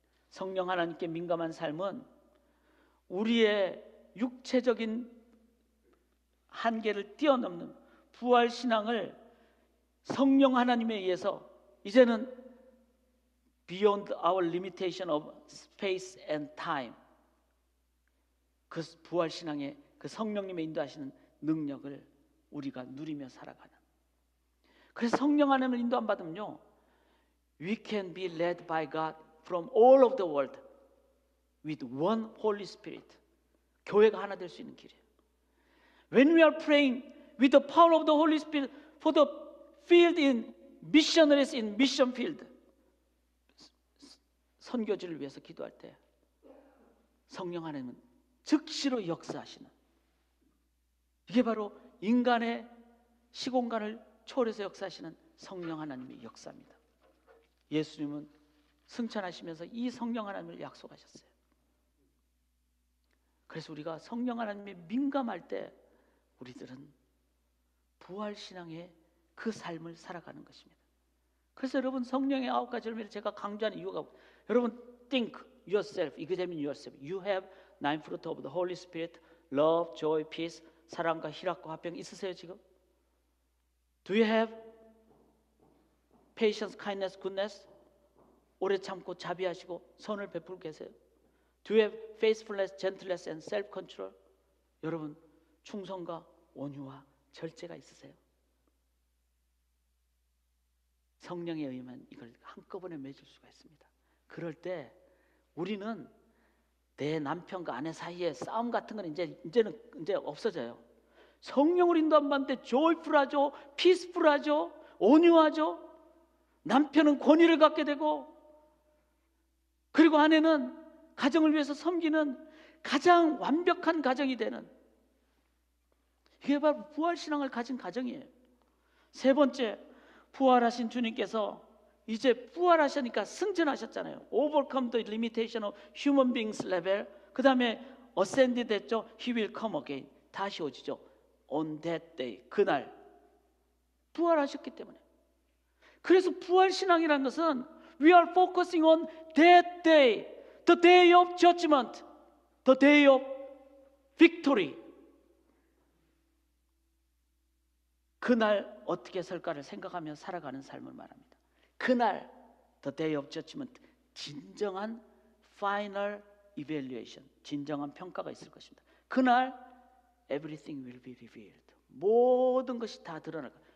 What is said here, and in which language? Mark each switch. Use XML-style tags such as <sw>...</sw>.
<ko>성령 하나님께 민감한 삶은 우리의 육체적인 한계를 뛰어넘는 부활신앙을 성령 하나님에 의해서 이제는</ko> <en>beyond our limitation of space and time,</en> <ko>그 부활신앙의 그 성령님의 인도하시는 능력을 우리가 누리며 살아가는. 그래서 성령 하나님을 인도 안 받으면요,</ko> <en>we can be led by God from all of the world with one Holy Spirit.</en> <ko>교회가 하나 될 수 있는 길이에요.</ko> <en>When we are praying with the power of the Holy Spirit for the field in missionaries in mission field,</en> <ko>선교지를 위해서 기도할 때 성령 하나님은 즉시로 역사하시는, 이게 바로 인간의 시공간을 초월해서 역사하시는 성령 하나님의 역사입니다. 예수님은 승천하시면서 이 성령 하나님을 약속하셨어요. 그래서 우리가 성령 하나님에 민감할 때 우리들은 부활신앙의 그 삶을 살아가는 것입니다. 그래서 여러분, 성령의 9가지 열매를 제가 강조하는 이유가, 여러분,</ko> <en>think yourself, examine yourself. You have 9 fruit of the Holy Spirit, love, joy, peace,</en> <ko>사랑과 희락과 화평 있으세요 지금?</ko> <en>Do you have patience, kindness, goodness?</en> <ko>오래 참고 자비하시고 선을 베풀고 계세요?</ko> <en>Do you have faithfulness, gentleness, and self-control?</en> <ko>여러분, 충성과 온유와 절제가 있으세요? 성령에 의하면 이걸 한꺼번에 맺을 수가 있습니다. 그럴 때 우리는 내 남편과 아내 사이에 싸움 같은 건 이제 없어져요. 성령을 인도 안 받는데 joyful하죠, peaceful하죠, 온유하죠. 남편은 권위를 갖게 되고, 그리고 아내는 가정을 위해서 섬기는 가장 완벽한 가정이 되는, 이게 바로 부활신앙을 가진 가정이에요. 세 번째, 부활하신 주님께서 이제 부활하시니까 승천하셨잖아요.</ko> <en>Overcome the limitation of human beings level.</en> <ko>그 다음에 ascended 했죠.</ko> <en>He will come again.</en> <ko>다시 오시죠.</ko> <en>On that day.</en> <ko>그날 부활하셨기 때문에. 그래서 부활신앙이라는 것은</ko> <en>we are focusing on that day, the day of judgment, the day of victory.</en> <ko>그날 어떻게 설까를 생각하며 살아가는 삶을 말합니다. 그날</ko> <en>the day of judgment,</en> <ko>진정한</ko> <en>final evaluation,</en> <ko>진정한 평가가 있을 것입니다. 그날</ko> <en>everything will be revealed,</en> <ko>모든 것이 다 드러날 거예요.</ko>